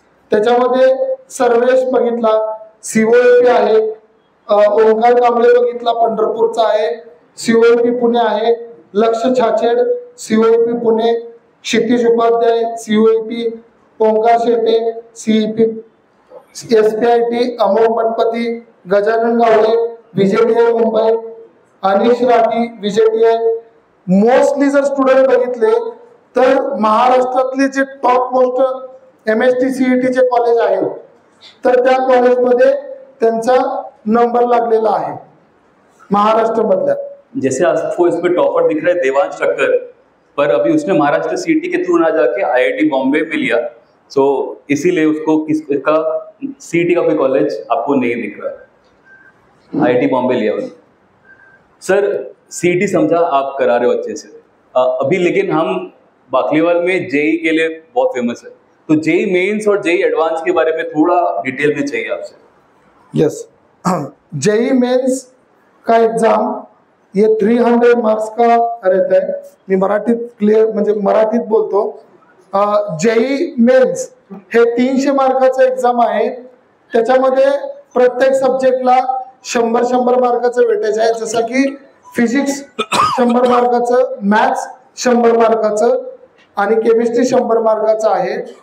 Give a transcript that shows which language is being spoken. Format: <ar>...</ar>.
<mr>त्याच्यामध्ये सर्वेश बघितला, COEP आहे, ओंकार कांबळे बघितला पंढरपूरचा आहे, COEP पुणे आहे, लक्ष छाछेड COEP पुणे, क्षितिज Upadhyay COEP, Omkar Shete CEP, SPIT Amol Mathpati, Gajanan Gawade VJTI Mumbai, अनिश राठी VJTI. मोस्टली जर स्टुडंट बघितले तर महाराष्ट्रातले जे टॉप मोस्ट MST CET चे कॉलेज आहेत तर त्या कॉलेजमध्ये त्यांचा नंबर लागलेला आहे महाराष्ट्र मधल्या.</mr> <hi>जैसे आपको इसमें टॉपर दिख रहा है देवांश ठक्कर, पर अभी उसने महाराष्ट्र सीटी के थ्रू ना जाके IIT बॉम्बे में लिया, सो इसीलिए उसको किसका सीटी का कोई कॉलेज आपको नहीं दिख रहा है, IIT बॉम्बे लिया उसने. सर सीटी समझा आप करा रहे हो अच्छे से, अभी लेकिन हम बाकलीवाल में जेई के लिए बहुत फेमस है, तो जेई मेंस और जेई एडवांस के बारे में थोड़ा डिटेल में चाहिए आपसे. यस, जेई मेंस का एग्जाम ये 300 मार्क्स का रहता है.</hi> <mr>मी मराठीत क्लियर म्हणजे मराठीत बोलतो. जेई मेंस हे 300 मार्काचं एक्झाम आहे. त्याच्यामध्ये प्रत्येक सब्जेक्टला 100 मार्काचं वेटेज आहे, जसं की फिजिक्स 100 मार्काचं, मॅथ्स 100 मार्काचं आणि केमिस्ट्री 100 मार्काचं आहे.</mr>